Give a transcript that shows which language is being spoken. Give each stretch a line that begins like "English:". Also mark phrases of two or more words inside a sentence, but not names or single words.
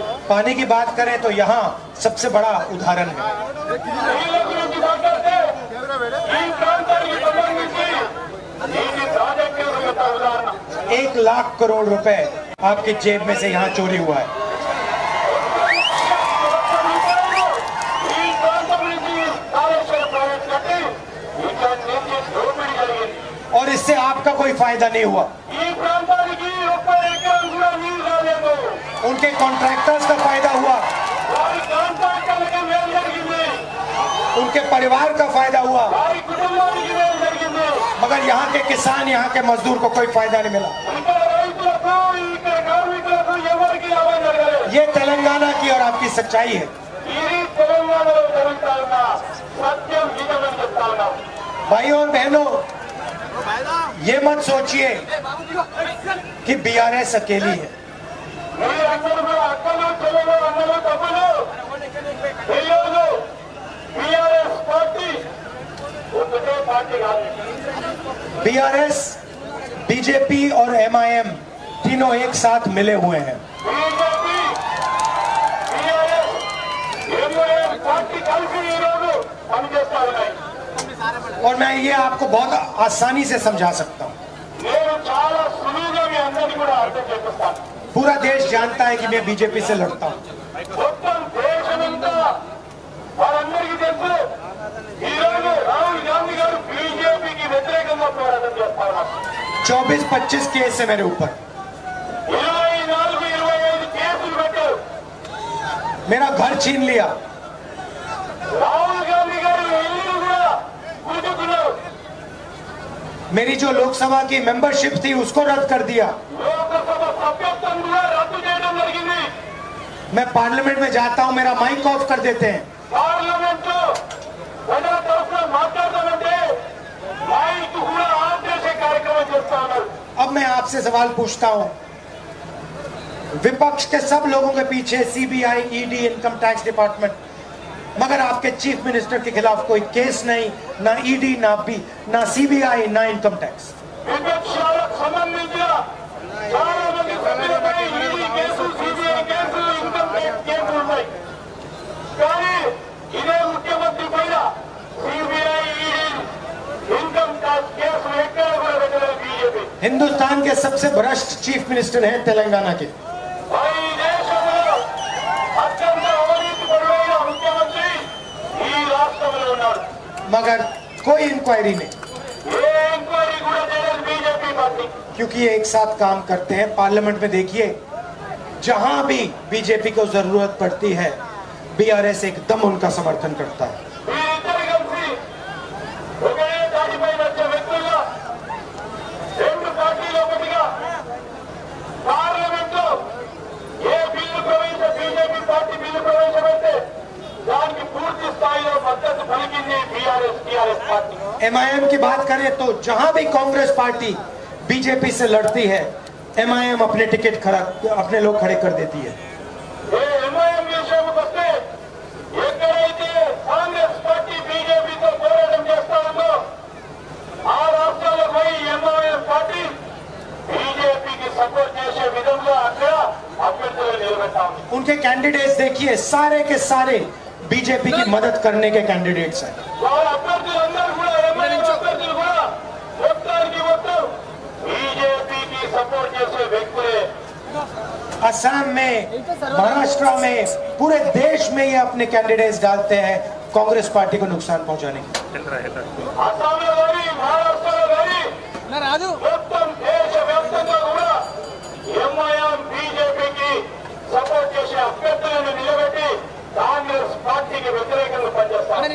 Hindi: पानी की बात करें तो यहाँ सबसे बड़ा उदाहरण है।
Telugu: నీళ్ళ గురించి మాట్లాడితే ఈ ప్రాంతానికి సంబంధించి నీటి ప్రాజెక్టుల యొక్క ఉదాహరణ
Hindi: 1 लाख करोड़ रुपए आपकी जेब में से यहाँ चोरी हुआ है।
Telugu: ఈ ప్రాంతం నుంచి కాళేశ్వరం ప్రాజెక్టు కట్టి ఇక్కడ నుంచి దోపిడీ జరిగింది
Hindi: और इससे आपका कोई फायदा नहीं हुआ।
Telugu: ఈ ప్రాంతానికి 30 ఎకరాలు కూడా నీళ్లు రాలేదు
Hindi: उनके कॉन्ट्रैक्टर्स का फायदा हुआ,
Telugu: వారి కాంట్రాక్టర్లకి మేలు జరిగింది
Hindi: उनके परिवार का फायदा हुआ,
Telugu: వారి కుటుంబానికి మేలు జరిగింది
Hindi: मगर यहाँ के किसान, यहाँ के मजदूर को कोई फायदा नहीं मिला।
Telugu: ఇక్కడ రైతులకు ఇక్కడ కార్మికులకు ఎవరికి లాభం జరగలేదు
Hindi: ये तेलंगाना की और आपकी सच्चाई है।
Telugu: ఇది తెలంగాణలో జరుగుతా ఉన్న సత్యం నిజమని చెప్తా ఉన్నాం
Hindi: भाइयों और बहनों, ये मत सोचिए कि बीआरएस अकेली है।
Telugu: మీరందరూ కూడా అక్కలు చెల్లెలు అన్నలు తమ్ములు ఈరోజు టీఆర్ఎస్ పార్టీ ఒకటే పార్టీ కాదు
Hindi: बीआरएस, बीजेपी और एमआईएम तीनों एक साथ मिले हुए हैं।
Telugu: బీజేపీ టీఆర్ఎస్ ఎంఐఎం పార్టీ కలిసి ఈరోజు పనిచేస్తా ఉన్నాయి
Hindi: और मैं ये आपको बहुत आसानी से समझा सकता हूँ।
Telugu: నేను చాలా సులువుగా మీ అందరినీ కూడా అర్థం చేపిస్తాను
Hindi: पूरा देश जानता है कि मैं बीजेपी से लड़ता हूँ।
Telugu: మొత్తం దేశమంతా వారందరికీ తెలుసు ఈరోజు రాహుల్ గాంధీ గారు బీజేపీకి వ్యతిరేకంగా పోరాటం చేస్తా ఉన్నారు
Hindi: 24-25 केस है मेरे ऊपर।
Telugu: 24-25 కేసులు పెట్టారు
Hindi: मेरा घर छीन लिया,
Telugu: రాహుల్ గాంధీ గారు ఇల్లు కూడా కూర్చుకున్నారు
Hindi: मेरी जो लोकसभा की मेंबरशिप थी उसको रद्द कर दिया।
Telugu: లోకసభ సభ్యత్వం కూడా రద్దు చేయడం జరిగింది
Hindi: मैं पार्लियामेंट में जाता हूँ, मेरा
English: mic off
Hindi: कर देते हैं।
Telugu: పార్లమెంట్ లో ప్రజల తరఫున మాట్లాడతామంటే మైక్ కూడా ఆఫ్ చేసే కార్యక్రమం చేస్తా ఉన్నారు
Hindi: अब मैं आपसे सवाल पूछता हूँ, विपक्ष के सब लोगों के पीछे सीबीआई, ईडी,
English: income tax department,
Hindi: मगर आपके
English: chief minister
Hindi: के खिलाफ कोई केस नहीं, ना ईडी, ना सीबीआई, ना
English: income tax.
Telugu: విపక్షాలకు సంబంధించిన చాలా మంది సభ్యులపై ఈడీ కేసు సిబిఐ కేసు
English: income tax
Telugu: కేసులు ఉన్నాయి కానీ ఇదే ముఖ్యమంత్రి పైన సిబిఐ ఈడీ
English: income tax
Telugu: కేసులు ఎక్కడ కూడా పెట్టలేదు బీజేపీ
Hindi: हिंदुस्तान के सबसे भ्रष्ट
English: chief minister
Hindi: हैं तेलंगाना के।
Telugu: ఈ దేశంలో అత్యంత అవినీతి పరుడైన ముఖ్యమంత్రి ఈ రాష్ట్రంలో ఉన్నాడు
Hindi: मगर कोई इंक्वायरी नहीं,
Telugu: ఏ ఎంక్వైరీ కూడా చేయలేదు బీజేపీ పార్టీ
Hindi: क्योंकि ये एक साथ काम करते हैं। पार्लियामेंट में देखिए, जहां भी बीजेपी को जरूरत पड़ती है, बीआरएस एकदम उनका समर्थन करता है।
Telugu: వీరిద్దరు కలిసి ఒకే దాటిపై వచ్చే వ్యక్తులుగా రెండు పార్టీలు ఒకటిగా పార్లమెంట్ లో ఏ బిల్లు బీజేపీ పార్టీ బిల్లు ప్రవేశపెడితే దానికి పూర్తి స్థాయిలో మద్దతు పలికింది టీఆర్ఎస్ పార్టీ
Hindi: एमआईएम की बात करें तो जहां भी कांग्रेस पार्टी बीजेपी से लड़ती है, एमआईएम अपने टिकट अपने लोग खड़े कर देती है।
Telugu: ఏ ఎంఐఎం విషయానికి వస్తే ఎక్కడైతే కాంగ్రెస్ పార్టీ బీజేపీతో పోరాటం చేస్తా ఉందో ఆ రాష్ట్రాల్లో పోయి ఎంఐఎం పార్టీ బీజేపీకి సపోర్ట్ చేసే విధంగా అక్కడ అభ్యర్థులు నిలబెడతా ఉంది
Hindi: उनके कैंडिडेट्स देखिए, सारे के सारे बीजेपी की मदद करने के कैंडिडेट्स हैं।
Telugu: వాళ్ళ అభ్యర్థులందరూ కూడా ఎంఐఎం అభ్యర్థులు కూడా మొత్తానికి మొత్తం బీజేపీకి సపోర్ట్ చేసే వ్యక్తులే
Hindi: असम में, महाराष्ट्र में, पूरे देश में ये अपने कैंडिडेट्स डालते हैं कांग्रेस पार्टी को नुकसान पहुंचाने के।
Telugu: అస్సాంలో కానీ మహారాష్ట్రలో కానీ మొత్తం దేశవ్యాప్తంగా కూడా ఎంఐఎం బీజేపీకి సపోర్ట్ చేసే అభ్యర్థులను నిలబెట్టి కాంగ్రెస్ పార్టీకి వ్యతిరేకంగా పనిచేస్తారు